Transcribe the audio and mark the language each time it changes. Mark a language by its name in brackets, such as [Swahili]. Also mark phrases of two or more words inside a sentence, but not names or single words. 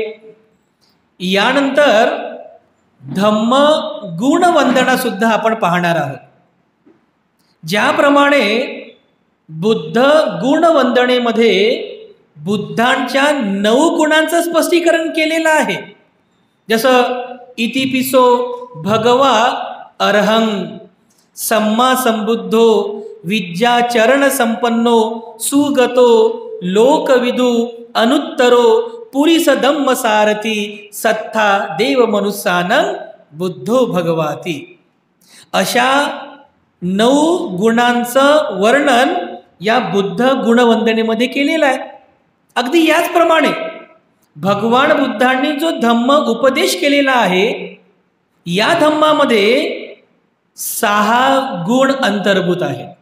[Marathi] यानंतर धम्म गुणवंदना सुद्धा आपण पाहणार आहोत। ज्याप्रमाणे बुद्ध गुणवंदनेमध्ये बुद्धांच्या 9 गुणांचं स्पष्टीकरण केलेलं आहे, जसं [Pali] इतिपिसो भगवा अर्हं सम्मा संबुद्धो विद्याचरण संपन्नो सुगतो लोकविदु अनुत्तरो पुरीस धम्म सारथी सत्था देव मनुष्यानं बुद्धो भगवाती। [Marathi] अशा 9 गुणांचं वर्णन या बुद्ध गुणवंदनेमध्ये केलेलं आहे। अगदी याचप्रमाणे भगवान बुद्धांनी जो धम्म उपदेश केलेला आहे, या धम्मामध्ये 6 गुण अंतर्भूत आहेत।